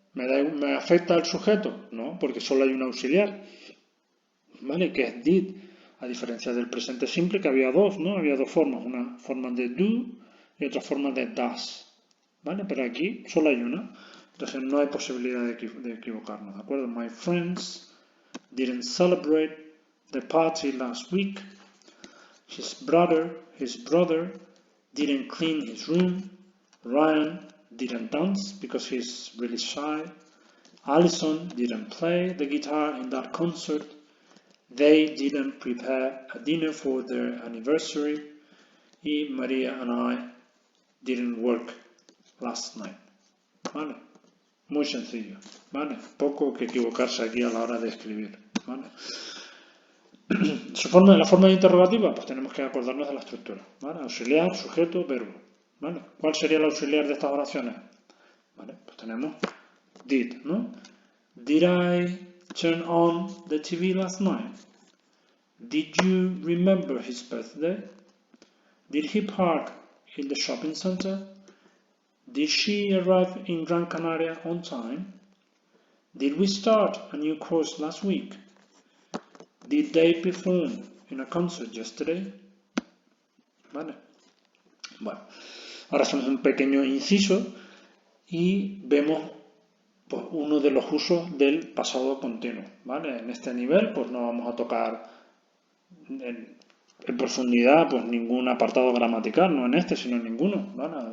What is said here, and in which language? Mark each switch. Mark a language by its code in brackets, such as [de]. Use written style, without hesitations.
[es] ¿Me afecta al sujeto? No, porque solo hay un auxiliar. ¿Vale? Que es did. A diferencia del presente simple, que había dos, ¿no? Había dos formas. Una forma de do y otra forma de does. ¿Vale? Pero aquí solo hay una. Entonces no hay posibilidad de equivocarnos. ¿De acuerdo? [en] My friends didn't celebrate the party last week. His brother didn't clean his room. Ryan didn't dance because he's really shy. Alison didn't play the guitar in that concert. They didn't prepare a dinner for their anniversary. Y Maria and I didn't work last night. [es] ¿Vale? Muy sencillo. ¿Vale? Poco que equivocarse aquí a la hora de escribir. ¿Vale? La forma de interrogativa, pues tenemos que acordarnos de la estructura. ¿Vale? Auxiliar, sujeto, verbo. ¿Vale? ¿Cuál sería el auxiliar de estas oraciones? ¿Vale? Pues tenemos did, ¿no? [en] Did I turn on the TV last night? Did you remember his birthday? Did he park in the shopping center? Did she arrive in Gran Canaria on time? Did we start a new course last week? Did they perform in a concert yesterday? [es] ¿Vale? Bueno, ahora hacemos un pequeño inciso y vemos pues, uno de los usos del pasado continuo. ¿Vale? En este nivel pues no vamos a tocar en profundidad pues ningún apartado gramatical, no en este sino en ninguno. ¿Vale?